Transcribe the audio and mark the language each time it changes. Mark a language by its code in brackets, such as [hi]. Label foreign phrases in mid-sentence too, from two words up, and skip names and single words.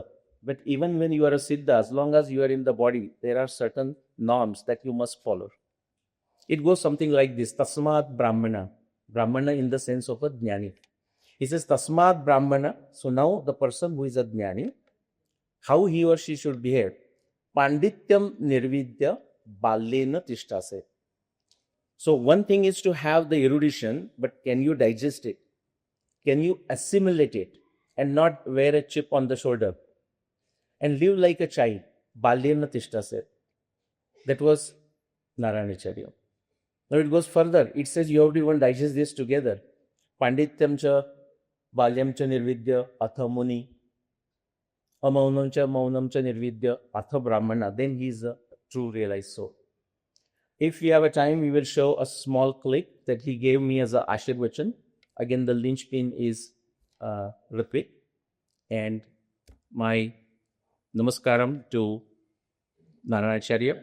[en] But even when you are a siddha, as long as you are in the body, there are certain norms that you must follow. It goes something like this, [sa] Tasmat Brahmana. [en] Brahmana in the sense of a jnani. He says, [sa] Tasmat Brahmana. [en] So now the person who is a jnani, how he or she should behave. [sa] Pandityam nirvidya balyena tishtase. [en] So one thing is to have the erudition, but can you digest it? Can you assimilate it and not wear a chip on the shoulder? And live like a child. [sa] Balyena tishtase. [en] That was Narayanacharya. Now it goes further. It says you have to even digest this together. [sa] Pandityam cha balyam cha nirvidya atha muni. Amaunam cha maunam cha nirvidya atha brahmana. [en] Then he is a true realized soul. If we have a time, we will show a small clip that he gave me as a Ashirvachan. Again, the linchpin is Ritwik. And my namaskaram to Narayanacharya.